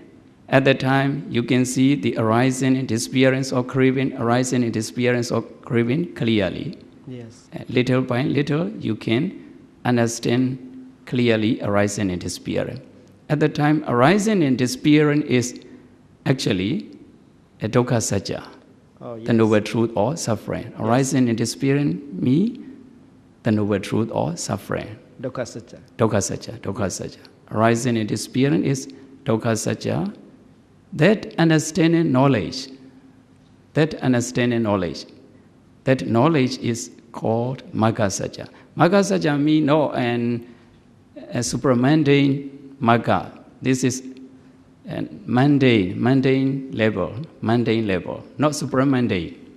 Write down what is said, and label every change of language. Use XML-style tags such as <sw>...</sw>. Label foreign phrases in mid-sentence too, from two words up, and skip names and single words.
<en>At that time, you can see the arising and disappearance of craving, clearly. Yes. Little by little, you can understand clearly arising and disappearing. At the time, arising and disappearing is actually a</en> <pi>dukkha satya,</pi> <en>the noble truth or suffering. Arising and disappearing means the noble truth or suffering.</en> <pi>Dukkha satya. Dukkha satya.</pi> <en>Arising and disappearing is</en> <pi>dukkha satya.</pi> <en>That understanding knowledge is called</en> <pi>magga satya. Magga satya</pi> <en>means a supramundane magga. This is a mundane level, not supramundane.</en>